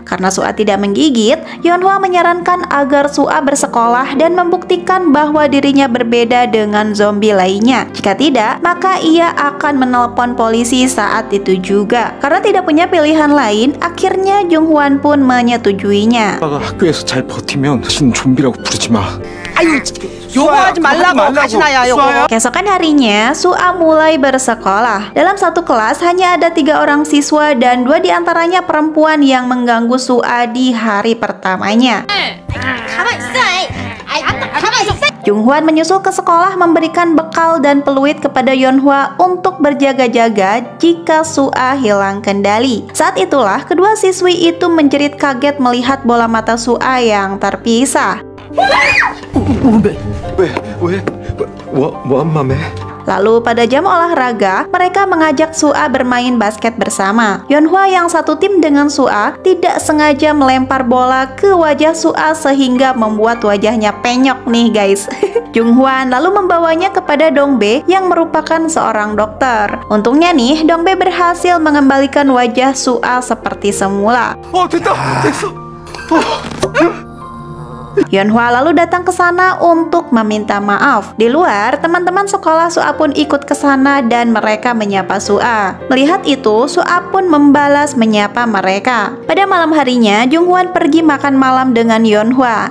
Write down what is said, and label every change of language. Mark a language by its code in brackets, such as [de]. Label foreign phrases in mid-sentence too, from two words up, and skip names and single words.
[id] Karena Sua tidak menggigit, Yeonhwa menyarankan agar Sua bersekolah dan membuktikan bahwa dirinya berbeda dengan zombie lainnya. Jika tidak, maka ia akan menelpon polisi saat itu juga. Karena tidak punya pilihan lain, akhirnya Junghwan pun menyetujuinya. [ko] 아빠가 학교에서 잘 버티면 다시는 좀비라고 부르지 마. 아유, 요거하지 말라고 가시나야 요거. [id] Keesokan harinya, Sua mulai bersekolah. Dalam satu kelas hanya ada 3 orang siswa dan 2 diantaranya perempuan yang mengganggu Sua di hari pertamanya. Junghwan menyusul ke sekolah memberikan bekal dan peluit kepada Yeonhwa untuk berjaga-jaga jika Sua hilang kendali. Saat itulah kedua siswi itu menjerit kaget melihat bola mata Sua yang terpisah. [ko] 왜? 뭐한 맘에? [id] Lalu pada jam olahraga, mereka mengajak Sua bermain basket bersama. Yeonhwa yang satu tim dengan Sua tidak sengaja melempar bola ke wajah Sua sehingga membuat wajahnya penyok nih guys. Junghwan lalu membawanya kepada Dongbae yang merupakan seorang dokter. Untungnya nih, Dongbae berhasil mengembalikan wajah Sua seperti semula. [ko] 됐다! 됐어! [id] Yeonhwa lalu datang ke sana untuk meminta maaf. Di luar, teman-teman sekolah Sua pun ikut ke sana dan mereka menyapa Sua. Melihat itu, Sua pun membalas menyapa mereka. Pada malam harinya, Junghwan pergi makan malam dengan Yeonhwa.